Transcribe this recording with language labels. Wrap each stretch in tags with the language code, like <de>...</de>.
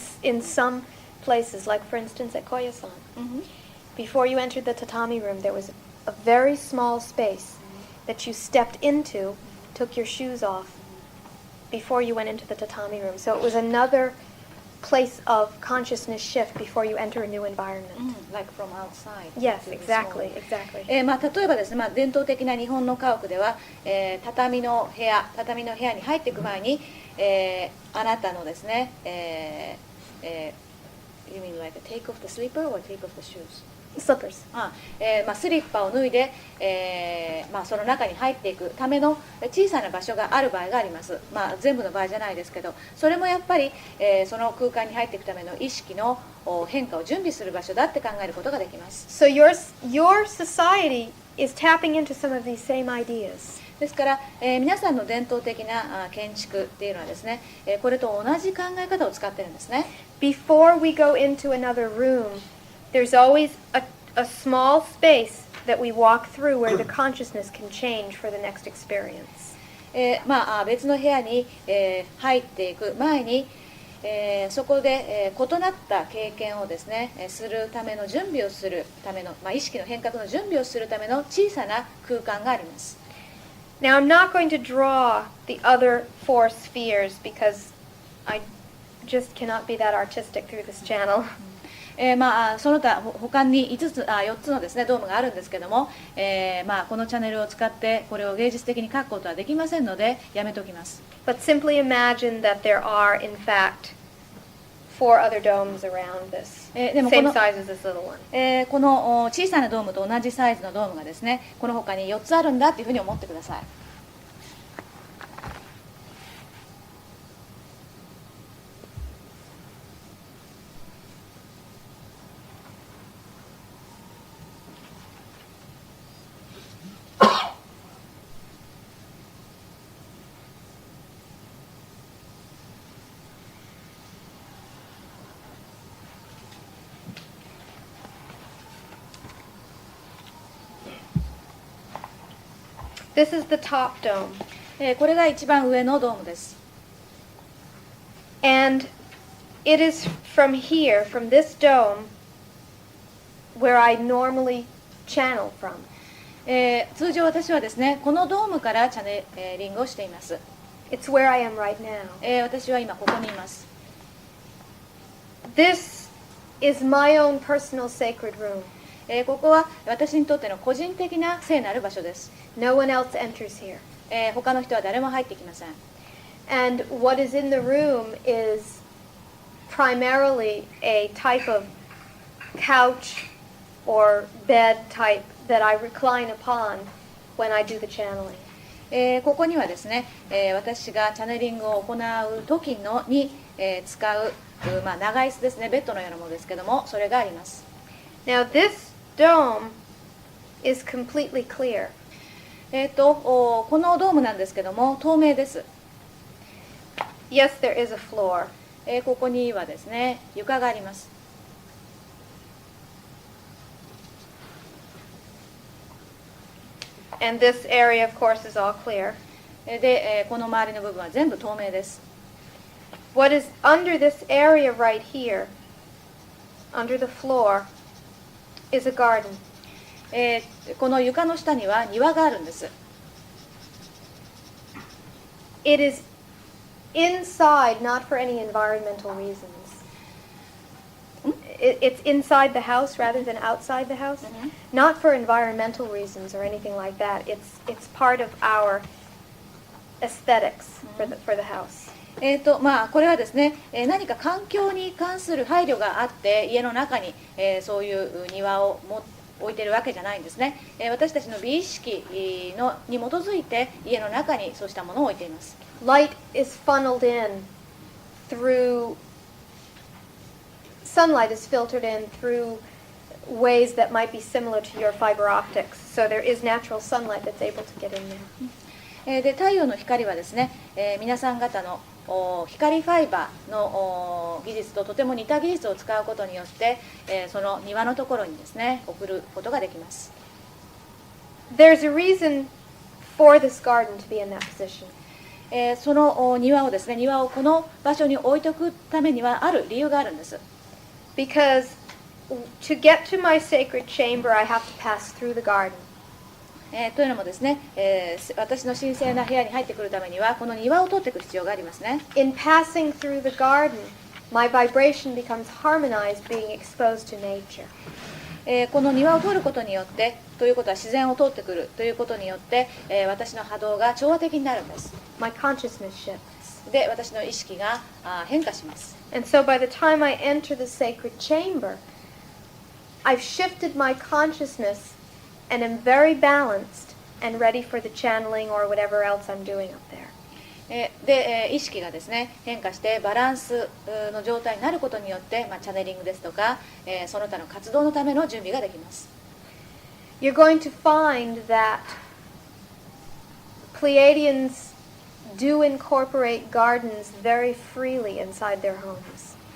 <en>In some places, like for instance at Koyasan, before you entered the tatami room, there was a very small space that you stepped into took your shoes off before you went into the tatami room. So it was another place of consciousness shift before you enter a new environment. Like from outside. Yes, exactly, exactly.</en> <ja>例えばですね、伝統的な日本の家屋では、畳の部屋に入っていく前に、あなたのですね、</ja> <en>You mean like take off the slipper or take off the shoes? Slippers.</en> <ja>スリッパを脱いで、その中に入っていくための小さな場所がある場合があります、全部の場合じゃないですけど、それもやっぱり、その空間に入っていくための意識の変化を準備する場所だって考えることができます。</ja> <en>So your society is tapping into some of these same ideas.</en> <ja>ですから、皆さんの伝統的な建築っていうのはですね、これと同じ考え方を使ってるんですね。</ja> <en>Before we go into another room, there's always a small space that we walk through where the consciousness can change for the next experience.</en> <ja>別の部屋に、入っていく前に、そこで、異なった経験をですね、するための準備をするための、意識の変革の準備をするための小さな空間があります。</ja> <en>Now I'm not going to draw the other 4 spheres because I just cannot be that artistic through this channel.</en> <ja>その他他に4つのですねドームがあるんですけども、このチャンネルを使ってこれを芸術的に書くことはできませんのでやめておきます。</ja> <en>But simply imagine that there are, in fact, 4 other domes around this, same size as this little one.</en> <ja>この小さなドームと同じサイズのドームがですね、この他に4つあるんだというふうに思ってください。</ja> <en>This is the top dome.</en> <ja>これが一番上のドームです。</ja> <en>And it is from here, from this dome, where I normally channel from.</en> <ja>通常私はですね、このドームからチャネリングをしています。</ja> <en>It's where I am right now.</en> <ja>私は今ここにいます。</ja> <en>This is my own personal sacred room.</en> <ja>ここは私にとっての個人的な聖なる場所です。</ja> <en>No one else enters here.</en> <ja>他の人は誰も入ってきません。</ja> <en>And what is in the room is primarily a type of couch or bed type that I recline upon when I do the channeling.</en> <ja>ここにはですね、私がチャネリングを行う時に、使う、長椅子ですね、ベッドのようなものですけども、それがあります。</ja> <en>Now this dome is completely clear.</en> <ja>このドームなんですけども透明です。</ja> <en>Yes, there is a floor.</en> <ja>ここにはですね床があります。</ja> <en>And this area, of course, is all clear.</en> <ja>で、この周りの部分は全部透明です。</ja> <en>What is under this area right here, under the floor, is a garden.</en> <ja>この床の下には庭があるんです。</ja> <en>It is inside, not for any environmental reasons. It's inside the house rather than outside the house. Not for environmental reasons or anything like that. It's part of our aesthetics for the house.</en> <ja>これはですね、何か環境に関する配慮があって家の中に、そういう庭を置いているわけじゃないんですね。私たちの美意識に基づいて家の中にそうしたものを置いています。</ja> <en>Light is funneled in through sunlight is filtered in through ways that might be similar to your fiber optics. So there is natural sunlight that's able to get in there.</en> <ja>で太陽の光はですね、皆さん方の光ファイバーの技術ととても似た技術を使うことによって、その庭のところにですね送ることができます。</ja> <en>There's a reason for this garden to be in that position.</en> <ja>その庭をですね、庭をこの場所に置いておくためにはある理由があるんです。</ja> <en>Because to get to my sacred chamber, I have to pass through the garden.</en> <ja>というのもですね、私の神聖な部屋に入ってくるためにはこの庭を通っていく必要がありますね。</ja> <en>In passing through the garden, my vibration becomes harmonized being exposed to nature.</en> <ja>この庭を通ることによってということは自然を通ってくるということによって、私の波動が調和的になるんです。</ja> <en>My consciousness shifts.</en> <ja>で、私の意識が変化します。</ja> <en>And so by the time I enter the sacred chamber, I've shifted my consciousness and am very balanced and ready for the channeling or whatever else I'm doing up there.</en> <ja>で、意識がですね変化してバランスの状態になることによって、チャネリングですとか、その他の活動のための準備ができます。</ja> <en>You're going to find that Pleiadians do incorporate gardens very freely inside their homes.</en>